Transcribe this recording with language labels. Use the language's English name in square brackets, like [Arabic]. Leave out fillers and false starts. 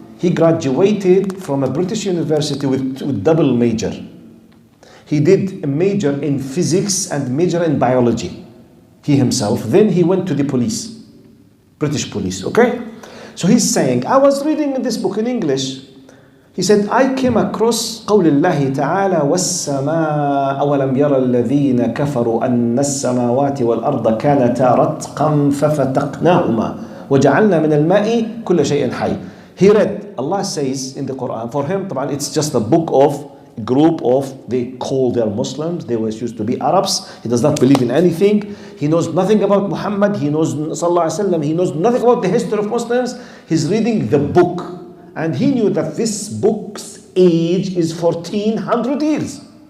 [English] he graduated from a British university with double major. He did a major in physics and major in biology, he himself. Then he went to the police, British police, okay? So he's saying, I was reading this book in English. He said, I came across [Arabic] قول الله تعالى والسماء أولم يرى الذين كفروا أن السماوات والأرض كانتا رتقا ففتقناهما وجعلنا من الماء كل شيء حي. [English] He read, Allah says in the Quran, for him, it's just a book of a group of, they call their Muslims, they were used to be Arabs, he does not believe in anything, he knows nothing about Muhammad, he knows Sallallahu Alaihi Wasallam, he knows nothing about the history of Muslims, he's reading the book, and he knew that this book's age is 1400 years.